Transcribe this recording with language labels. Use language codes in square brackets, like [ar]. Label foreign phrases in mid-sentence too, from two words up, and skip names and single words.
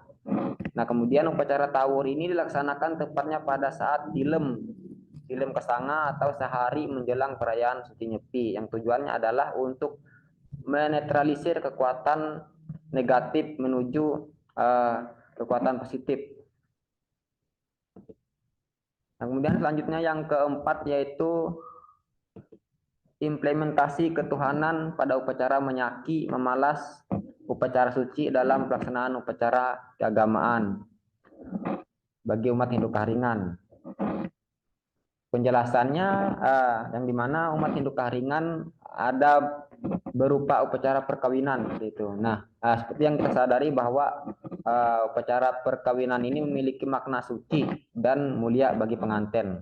[id] Nah, kemudian upacara tawur ini dilaksanakan tepatnya pada saat Dilem Kasanga atau sehari menjelang perayaan Suci Nyepi, yang tujuannya adalah untuk menetralisir kekuatan negatif menuju kekuatan positif. Nah, kemudian selanjutnya yang keempat yaitu implementasi ketuhanan pada upacara menyaki, memalas, upacara suci dalam pelaksanaan upacara keagamaan bagi umat Hindu Kaharingan. Penjelasannya yang dimana umat Hindu Kaharingan ada berupa upacara perkawinan gitu. Nah, seperti yang kita sadari bahwa upacara perkawinan ini memiliki makna suci dan mulia bagi pengantin.